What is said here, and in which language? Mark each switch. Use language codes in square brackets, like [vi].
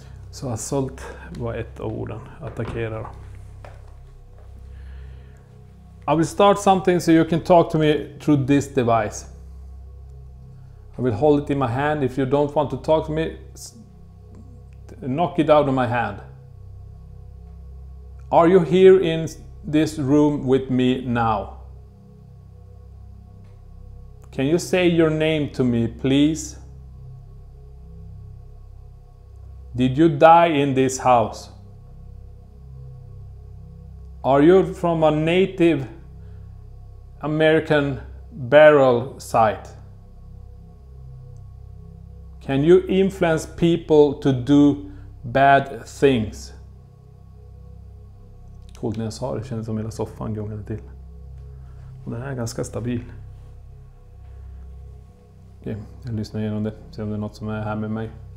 [sv] Så assault var ett av orden. Attackera. [en] I will start something so you can talk to me through this device. I will hold it in my hand. If you don't want to talk to me, knock it out of my hand. Are you here in this room with me now? Can you say your name to me, please? Did you die in this house? Are you from a Native American burial site? Can you influence people to do bad things? [sv] Coolt när jag sa det, det kändes som hela soffan gungade till. Och den här är ganska stabil. Okej, jag lyssnar igenom det, ser om det är något som är här med mig.